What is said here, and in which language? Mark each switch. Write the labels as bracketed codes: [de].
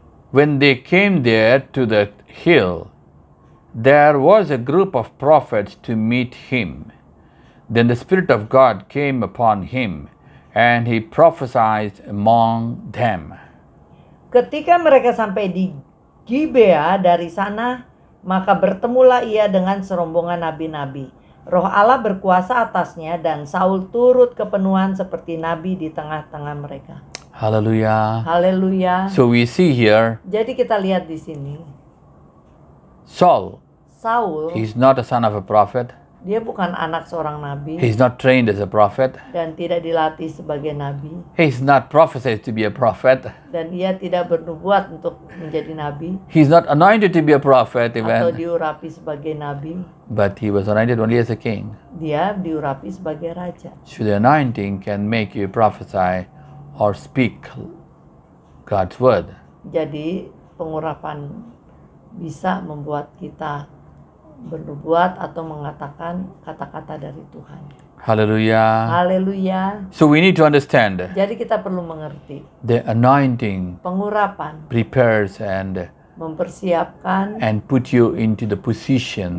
[en] When they came there to the hill, there was a group of prophets to meet him. Then the Spirit of God came upon him, and he prophesied among them. [id] Ketika mereka sampai di Gibea dari sana, maka bertemulah ia dengan serombongan nabi-nabi. Roh Allah berkuasa atasnya dan Saul turut kepenuhan seperti nabi di tengah-tengah mereka. [en] Hallelujah. [id] Haleluya. [en] So we see here [id] Jadi kita lihat di sini, [en] Saul [id] Saul, [en] is not a son of a prophet. [id] dia bukan anak seorang nabi [en] He's not trained as a prophet. [id] dan tidak dilatih sebagai nabi, [en] He's not prophesied to be a prophet. [id] dan ia tidak bernubuat untuk menjadi nabi [en] He's not anointed to be a prophet [id] atau [en] even. [id] diurapi sebagai nabi. [en] But he was anointed only as a king. [id] Dia diurapi sebagai raja. [en] So the anointing can make you prophesy or speak God's word. [id] Jadi pengurapan bisa membuat kita bernubuat atau mengatakan kata-kata dari Tuhan. [en] Hallelujah. [id] Haleluya. [en] So we need to understand [id] Jadi kita perlu mengerti [en] the anointing [id] pengurapan [en] prepares and [id] mempersiapkan [en] put you into the position